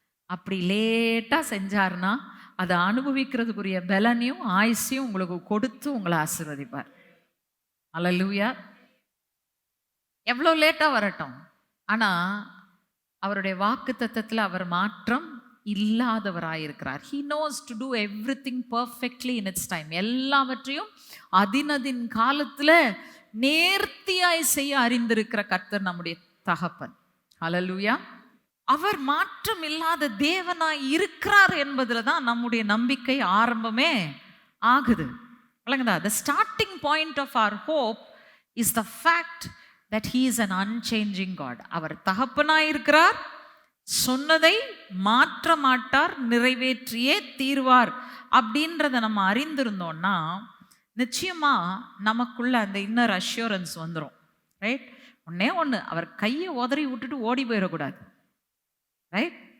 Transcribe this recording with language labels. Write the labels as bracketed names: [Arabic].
[Tamil] அப்படி லேட்டா செஞ்சாருன்னா அதை அனுபவிக்கிறதுக்குரிய பலனையும் ஆயுசையும் உங்களுக்கு கொடுத்து உங்களை ஆசீர்வதிப்பார். ஹல்லேலூயா. எவ்வளோ லேட்டா வரட்டும், ஆனா அவருடைய வாக்குத்தத்தத்தில் அவர் மாற்றம் இல்லாதவராயிருக்கிறார். [English] He knows to do everything perfectly in its time. [Tamil] எல்லாவற்றையும் அதினதின் காலத்துல நேர்த்தியாய் செய்ய அறிந்திருக்கிற கர்த்தர் நம்முடைய தகப்பன். ஹல்லேலூயா. அவர் மாற்றம் இல்லாத தேவனாய் இருக்கிறார் என்பதுல தான் நம்முடைய நம்பிக்கை ஆரம்பமே ஆகுது. விளங்குதா? [English] The starting point of our hope is the fact that he is an unchanging God. [Tamil] அவர் தகப்பனாய் இருக்கிறார், சொன்னதை மாற்ற மாட்டார், நிறைவேற்றியே தீர்வார் அப்படின்றத நம்ம அறிந்திருந்தோம்னா நிச்சயமா நமக்குள்ள அந்த இன்னர் அஷ்யூரன்ஸ் வந்துடும், ரைட்? ஒண்ணே ஒண்ணு, அவர் கையை உதறி விட்டுட்டு ஓடி போயிடக்கூடாது. ரைட்?